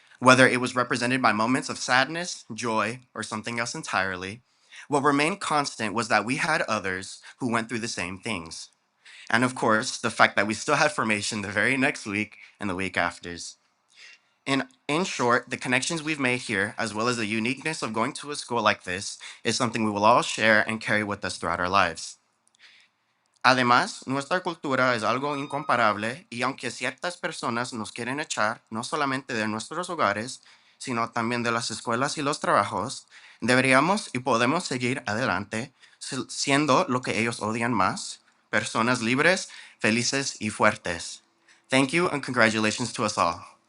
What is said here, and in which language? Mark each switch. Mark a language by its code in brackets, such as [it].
[en] Whether it was represented by moments of sadness, joy, or something else entirely, what remained constant was that we had others who went through the same things. And of course, the fact that we still had formation the very next week and the week afters. In short, the connections we've made here, as well as the uniqueness of going to a school like this, is something we will all share and carry with us throughout our lives. [es] Además, nuestra cultura es algo incomparable y aunque ciertas personas nos quieren echar no solamente de nuestros hogares, sino también de las escuelas y los trabajos, deberíamos y podemos seguir adelante siendo lo que ellos odian más, personas libres, felices y fuertes. [en] Thank you and congratulations to us all.